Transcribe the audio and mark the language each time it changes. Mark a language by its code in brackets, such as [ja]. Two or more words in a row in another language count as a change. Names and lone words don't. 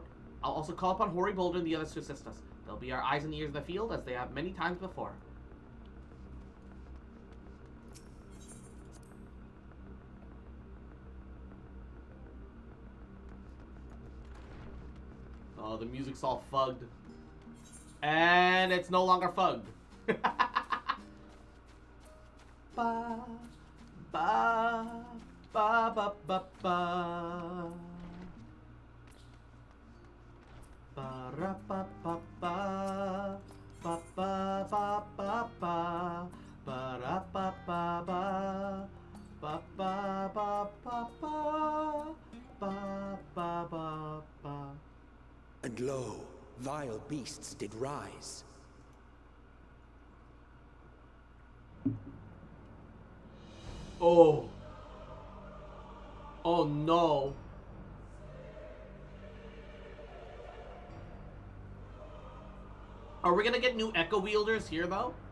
[en] I'll also call upon Hori Boulder and the others to assist us. They'll be our eyes and ears in the field, as they have many times before. Oh, the music's all fugged. And it's no longer fugged. Ba, ba, ba, ba, ba, ba. Ba, ra, ba, ba, ba. Ba, ba, ba, ba, ba. Ba, ra, ba, ba, ba. Ba, ba, ba, ba, ba. Ba, ba, ba, ba. And lo, vile beasts did rise. Oh. Oh no. Are we gonna get new Echo Wielders here, though?